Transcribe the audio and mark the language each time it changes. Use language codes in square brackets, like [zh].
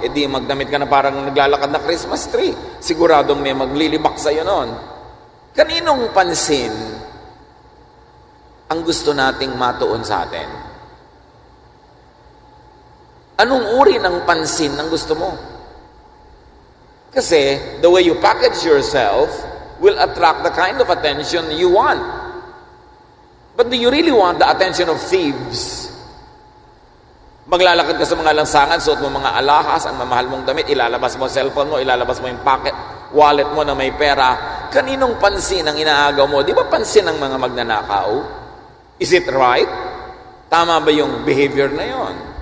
[tl] Di magdamit ka na parang naglalakad na Christmas tree. Siguradong may maglilibak sa'yo noon. Kaninong pansin ang gusto nating matuon sa atin? Anong uri ng pansin ang gusto mo? [en] Kasi the way you package yourself will attract the kind of attention you want. But do you really want the attention of thieves? [tl] Maglalakad ka sa mga lansangan, suot mo mga alahas, ang mamahal mong damit, ilalabas mo cellphone mo, ilalabas mo yung pocket, wallet mo na may pera. Kaninong pansin ang inaagaw mo? Di ba pansin ng mga magnanakaw? [en] Is it right? [tl] Tama ba yung behavior na yon?